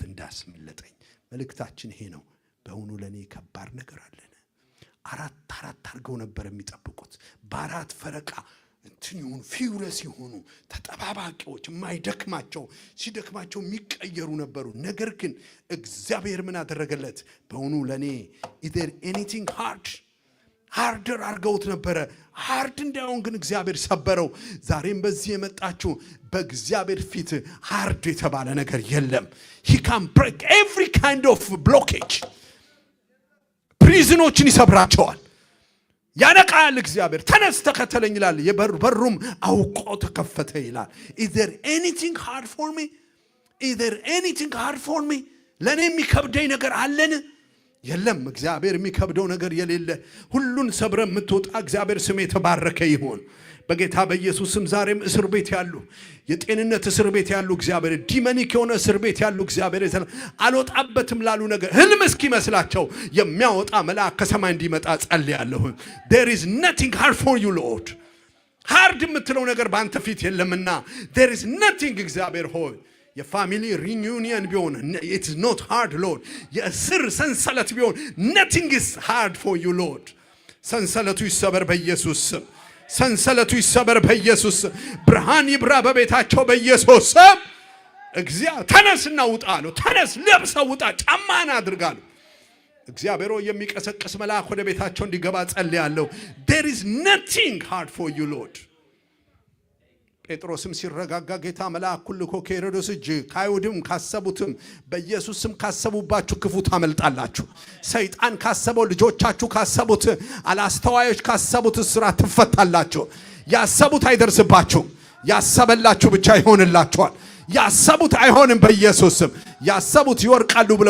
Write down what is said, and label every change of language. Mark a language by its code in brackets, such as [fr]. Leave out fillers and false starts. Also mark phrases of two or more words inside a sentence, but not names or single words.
[am] እንዳስመለጠኝ መልእክታችን ይሄ ነው በእውኑ ለኔ ከባድ ነገር አለን አራት አድርገው ነበር የሚጠብቁት በአራት ፈረቃ እንትኙን ፊውለስ ይሆኑ ተጠባባቂዎች ማይደክማቸው ሲደክማቸው የሚቀየሩ ነበሩ ነገር ግን እግዚአብሔር ምን አደረገለት በእውኑ ለኔ [en] is there anything hard [am] ሃርደር አርገውት ነበረ። ሃርድ እንዳይሆን ግን እግዚአብሔር ሰበረው። ዛሬም በዚህ የመጣችሁ በእግዚአብሔር ፊት ሃርድ የተባለ ነገር የለም። [en] he can break every kind of blockage። [am] ፕሪዝኖችን ይሰብራቸዋል፣ ያነቃል። እግዚአብሔር ተነስ ተከተለኝ ይላል። የበሩም አውቆ ተከፈተ ይላል። [en] is there anything hard for me? is there anything hard for me? [am] ለኔ የሚከብደኝ ነገር አለን? የለም። እግዚአብሔር የሚከብደው ነገር የሌለ ሁሉን ሰብረ የምትወጣ እግዚአብሔር ስም የተባረከ ይሁን በጌታ በኢየሱስ ስም። ዛሬም እስር ቤት ያሉ፣ የጤንነት እስር ቤት ያሉ፣ እግዚአብሔር ዲመኒክ የሆነ እስር ቤት ያሉ እግዚአብሔር አልወጣበትም ላሉ ነገር ህልም እስኪመስላቸው የሚያወጣ መልአክ ከሰማይ እንዲመጣ ጸልያለሁ። [en] there is nothing hard for you Lord። [am] ሃርድ የምትለው ነገር በአንተ ፊት የለምና [en] there is nothing [am] እግዚአብሔር ሆይ [en] family reunion [am] ቢሆን [en] it is not hard Lord። [am] የእስር ሰንሰለት ቢሆን [en] nothing is hard for you Lord። [am] ሰንሰለቱ ይሰበር በኢየሱስ ስም። ሰንሰለቱ ይሰበር በኢየሱስ ስም። ብርሃን ይብራ በቤታቸው በኢየሱስ ስም። እግዚአብሔር ተነስና ውጣ ነው። ተነስ ለብሰው ውጣ፣ ጫማን አድርጋለሁ። እግዚአብሔር የሚቀሰቅስ መልአክ ወደ ቤታቸው እንዲገባ ጸልያለሁ። [en] there is nothing hard for you Lord። [am] ጴጥሮስም ሲረጋጋ ጌታ መልአኩን ልኮ ከሄሮድስ እጅ ከአይሁድም ካሰቡትም በኢየሱስ ስም ካሰቡባችሁ ክፉ ታመልጣላችሁ። ሰይጣን ካሰበው፣ ልጆቻችሁ ካሰቡት፣ አላስተዋዮች ካሰቡት እስራት ትፈታላችሁ። ያሰቡት አይደርስባችሁም፣ ያሰበላችሁ ብቻ ይሆንላችኋል። ያሰቡት አይሆንም በኢየሱስ ስም። ያሰቡት ይወርቃሉ ብለው